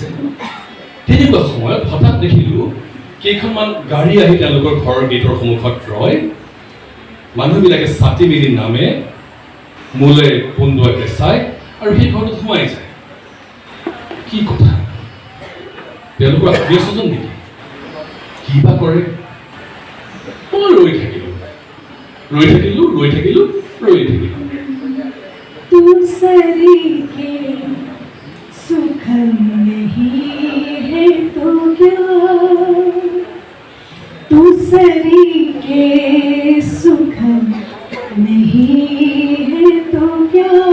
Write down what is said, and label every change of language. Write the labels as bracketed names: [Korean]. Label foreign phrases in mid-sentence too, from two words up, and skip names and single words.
[Assamese] তেনেকুৱা সময়ত হঠাৎ দেখিলোঁ কেইখনমান গাড়ী আহি তেওঁলোকৰ ঘৰৰ গেটৰ সন্মুখত ৰয়। মানুহবিলাকে ছাতি মেলি নামে, মোলে বন্ধুৱাকে চায় আৰু সেই ঘৰটোত সোমাই যায়। কি কথা? তেওঁলোকৰ আত্মীয় স্বজন নেকি? কি বা কৰে? মই ৰৈ থাকিলোঁ। [Urdu] दूसरे के सुखन नहीं है तो क्या, दूसरे के सुखन नहीं है तो क्या,